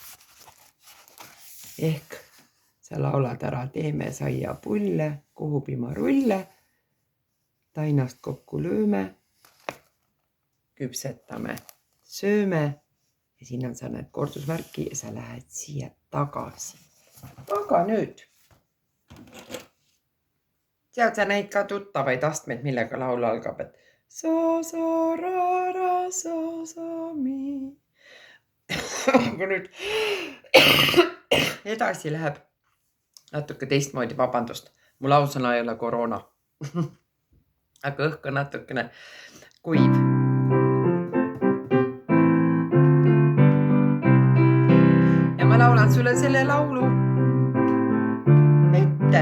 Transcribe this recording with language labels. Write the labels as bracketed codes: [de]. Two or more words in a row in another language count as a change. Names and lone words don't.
[et] Ehk sa laulad ära, teeme saiapulle, kohupiimarulle, tainast kokku lööme, küpsetame, sööme ja siin on sa näed kordusmärki ja sa lähed siia tagasi. Aga nüüd tead sa neid ka tuttavaid astmeid, millega laul algab, et sa, ra, ra, sa, mi. Aga nüüd edasi läheb natuke teistmoodi, vabandust. Mu lausõna ei ole koroona. Aga õhk on natukene kuiv. Ja ma laulan sulle selle laulu ette.